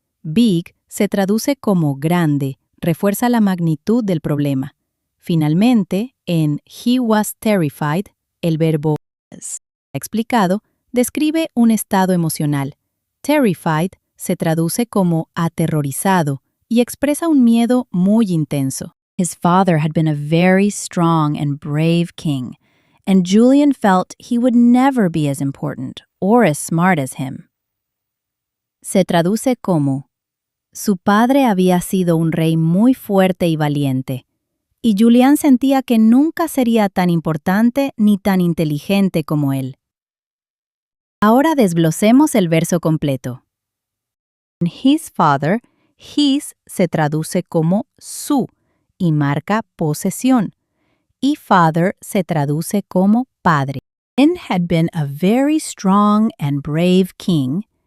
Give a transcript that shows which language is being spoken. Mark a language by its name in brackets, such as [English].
[Spanish] Big se traduce como grande, refuerza la magnitud del problema. Finalmente, en [English] he was terrified, [Spanish] el verbo was, explicado, describe un estado emocional. Terrified se traduce como aterrorizado y expresa un miedo muy intenso. [English] His father had been a very strong and brave king, and Julian felt he would never be as important or as smart as him. [Spanish] Se traduce como: su padre había sido un rey muy fuerte y valiente, y Julián sentía que nunca sería tan importante ni tan inteligente como él. Ahora desglosemos el verso completo. En [English] his father, [Spanish] his se traduce como su y marca posesión, y father se traduce como padre. [English] Julian had been a very strong and brave king,